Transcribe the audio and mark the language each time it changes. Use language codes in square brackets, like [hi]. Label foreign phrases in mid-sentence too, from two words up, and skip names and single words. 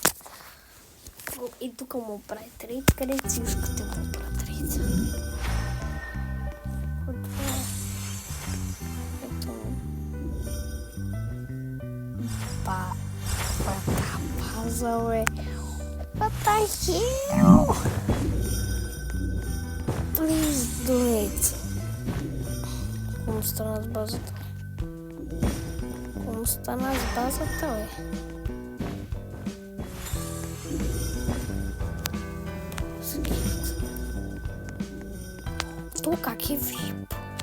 [bg] И тук му прави трейд. Къде си искате му прави трейд? Ето. Пазал е. [en] What the hell? Please do it. [bg] Кому стана с базата? Кому стана с базата, бе? То как е вип?